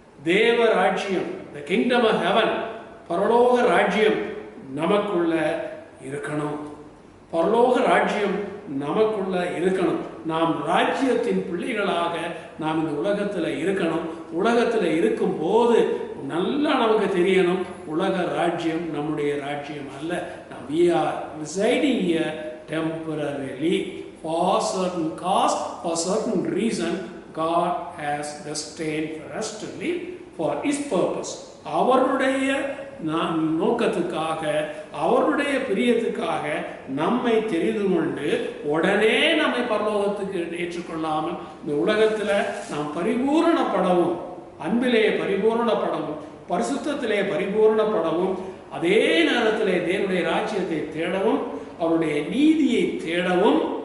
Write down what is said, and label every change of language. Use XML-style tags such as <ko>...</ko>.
<ta>தேவ ராஜ்யம்,</ta> <en>the kingdom of heaven,</en> <ta>பரலோக ராஜ்யம் நமக்குள்ள இருக்கணும். பரலோக ராஜ்யம் நமக்குள்ள இருக்கணும். நாம் ராஜ்யத்தின் பிள்ளைகளாக நாம் இந்த உலகத்தில் இருக்கணும். உலகத்தில் இருக்கும் போது நல்லா நமக்கு தெரியணும், உலக ராஜ்யம் நம்முடைய ராஜ்யம் அல்ல.</ta> <en>we are residing here temporarily for certain cause, for certain reason. God has destined for us to live for His purpose.</en> <ta>அவருடைய நோக்கத்துக்காக, அவருடைய பிரியத்துக்காக நம்மை தெரிந்து கொண்டு உடனே நம்மை பரலோகத்துக்கு ஏற்றுக்கொள்ளாமல் இந்த உலகத்தில் நாம் பரிபூரணப்படவும், அன்பிலே பரிபூரணப்படவும், பரிசுத்தத்திலே பரிபூரணப்படவும், அதே நேரத்திலே தேவனுடைய ராஜ்யத்தை தேடவும், அவருடைய நீதியை தேடவும்,</ta>